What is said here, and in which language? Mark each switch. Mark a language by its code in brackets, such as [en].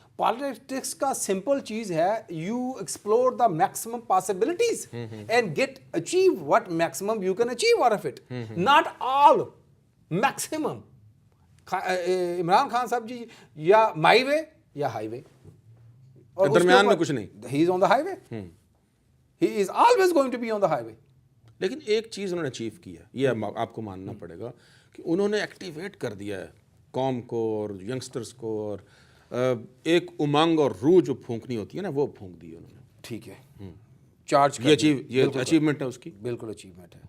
[ur] Politics کا simple چیز ہے [en] You explore the maximum possibilities and get achieve what maximum you can achieve out of it, not all, maximum. [ur] Imran Khan صاحب جی یا [en] my way یا highway, [ur] اور درمیان میں کچھ نہیں. [en] He is on the highway, he is always going to be on the highway. [ur] لیکن ایک چیز انہوں نے اچیو کی ہے، یہ آپ کو ماننا پڑے گا کہ انہوں نے ایکٹیویٹ کر دیا ہے قوم کو اور ینگسٹرز کو، اور ایک امنگ اور روح جو پھونکنی ہوتی ہے نا وہ پھونک دی انہوں نے. ٹھیک ہے، چارج یہ اچیومنٹ ہے اس کی، بالکل اچیومنٹ ہے.